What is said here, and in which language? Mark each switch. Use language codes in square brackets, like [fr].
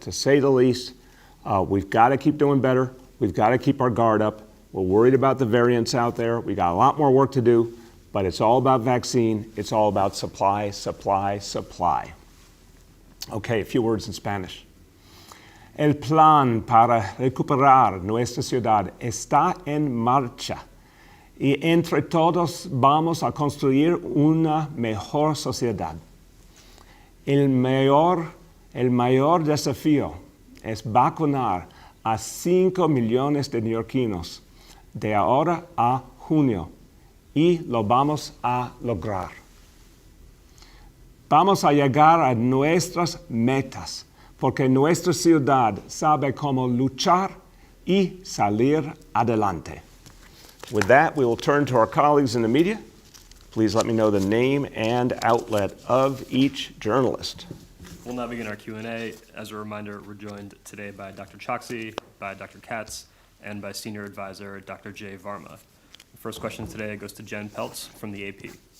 [en] To say the least, we've got to keep doing better. We've got to keep our guard up. We're worried about the variants out there. We got a lot more work to do, but it's all about vaccine. It's all about supply, supply, supply. Okay, a few words in Spanish. [es] El plan para recuperar nuestra ciudad está en marcha y entre todos vamos a construir una mejor sociedad. El mayor desafío es vacunar a 5 millones de neoyorquinos de ahora a junio y lo vamos a lograr. Vamos a llegar a nuestras metas porque nuestra ciudad sabe cómo luchar y salir adelante. [en] With that, we will turn to our colleagues in the media. Please let me know the name and outlet of each journalist. We'll now begin our Q&A. As a reminder, we're joined today by Dr. Choksi, by Dr. Katz, and by Senior Advisor Dr. Jay Varma. The first question today goes to Jen Peltz from the AP.